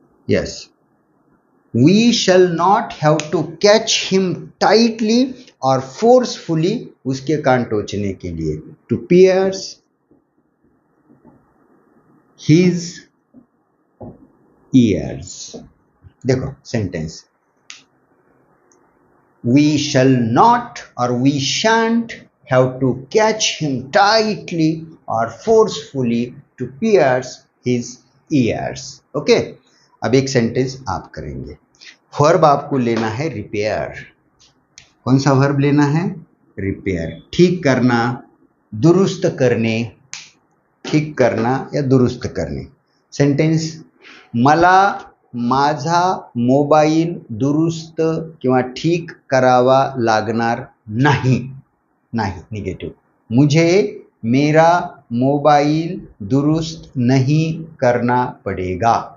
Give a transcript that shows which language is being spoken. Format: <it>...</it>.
<en>yes, we shall not have to catch him tightly और forcefully,</en> <hi>उसके कान टोचने के लिए,</hi> <en>To pierce his ears.</en> <hi>देखो sentence,</hi> <en>we shall not or we shan't have to catch him tightly or forcefully to pierce his ears.</en> <hi>Okay, अब एक sentence आप करेंगे। Verb आपको लेना है रिपेयर। कौन सा वर्ब लेना है? रिपेयर, ठीक करना, दुरुस्त करने, ठीक करना या</hi> <mr>दुरुस्त करणे। सेंटेन्स, मला माझा मोबाईल दुरुस्त किंवा ठीक करावा लागणार नाही, नाही निगेटिव्ह,</mr> <hi>मुझे मेरा मोबाइल दुरुस्त नहीं करना पड़ेगा।</hi>